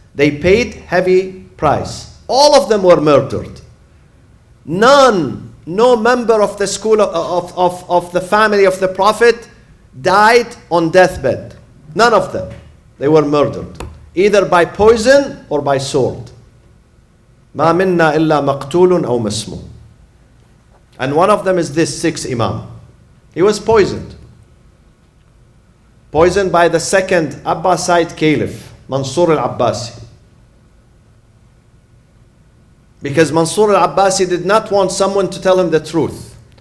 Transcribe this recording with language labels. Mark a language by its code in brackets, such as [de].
[en] They paid heavy price. All of them were murdered. No member of the school of the family of the Prophet died on deathbed. None of them. They were murdered, either by poison or by sword. [ar] ما منا إلا مقتول أو مسموم. [en] And one of them is this sixth Imam. He was poisoned. Poisoned by the second Abbasid Caliph, Mansur al-Abbasi. Because Mansur al-Abbasi did not want someone to tell him the truth.